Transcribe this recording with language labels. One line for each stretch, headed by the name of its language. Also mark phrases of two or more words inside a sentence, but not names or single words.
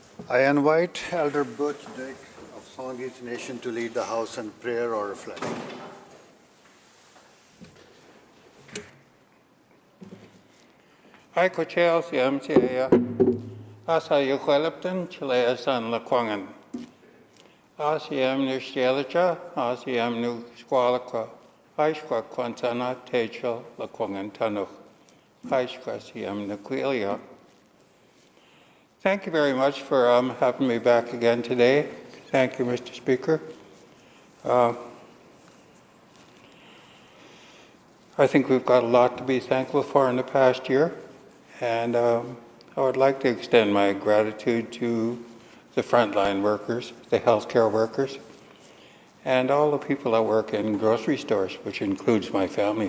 English: I invite Elder Butch Dick of Songhees Nation to lead the House in prayer or reflect.
Straits Salish: Ai ko chel siam chia asa yu kwelapten chile san la kwangan. Asiam nu stielacha, asiam nu squalaqua, aishqa quantana techel la kwangan tanuch, aishqa siam nu quilia.
English: Thank you very much for having me back again today. Thank you, Mr. Speaker. I think we've got a lot to be thankful for in the past year, and I would like to extend my gratitude to the frontline workers, the healthcare workers, and all the people that work in grocery stores, which includes my family.